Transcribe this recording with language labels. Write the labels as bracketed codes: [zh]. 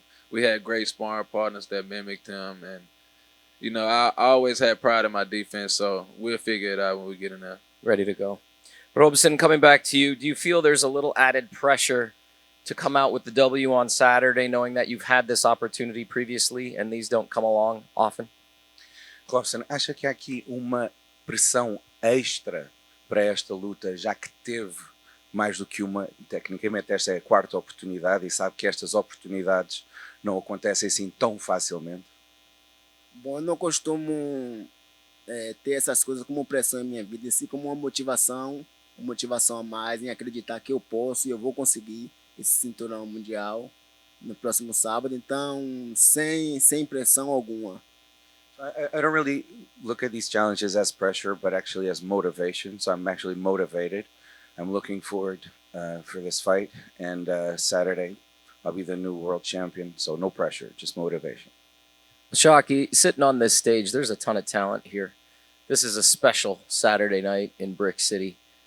[en] We had great sparring partners that mimicked him, and you know I always had pride in my defense, so we'll figure it out when we get in there. Ready to go. Robson, coming back to you, do you feel there's a little added pressure to come out with the W on Saturday, knowing that you've had this opportunity previously and these don't come along often? [pt] Robson, acha que há aqui uma pressão extra para esta luta, já que teve mais do que uma, tecnicamente esta é a 4ª oportunidade e sabe que estas oportunidades não acontecem assim tão facilmente? Bom, eu não costumo ter essas coisas como pressão em minha vida, assim como uma motivação a mais em acreditar que eu posso e eu vou conseguir esse cinturão mundial no próximo sábado, então sem pressão alguma. [en] I don't really look at these challenges as pressure, but actually as motivation. So I'm actually motivated. I'm looking forward for this fight, and Saturday I'll be the new world champion. So no pressure, just motivation. Shockey, sitting on this stage, there's a ton of talent here. This is a special Saturday night in Brick City.